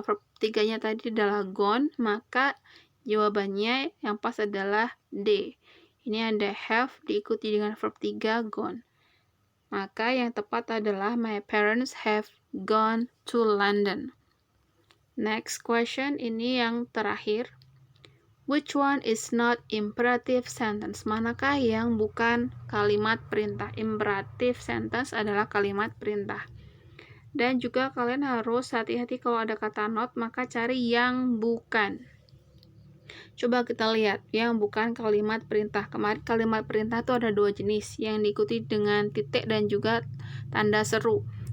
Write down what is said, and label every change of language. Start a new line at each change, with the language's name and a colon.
Indonesian: Verb 3-nya tadi adalah gone, maka jawabannya yang pas adalah D. Ini ada have diikuti dengan verb 3 gone. Maka yang tepat adalah
English: my parents have gone to London. Next question,
Indonesian: ini yang terakhir.
English: Which one is not imperative sentence?
Indonesian: Manakah yang bukan kalimat perintah? Imperative sentence adalah kalimat perintah. Dan juga kalian harus hati-hati kalau ada kata not, maka cari yang bukan. Coba kita lihat yang bukan kalimat perintah. Kemarin kalimat perintah itu ada 2 jenis, yang diikuti dengan titik dan juga tanda seru.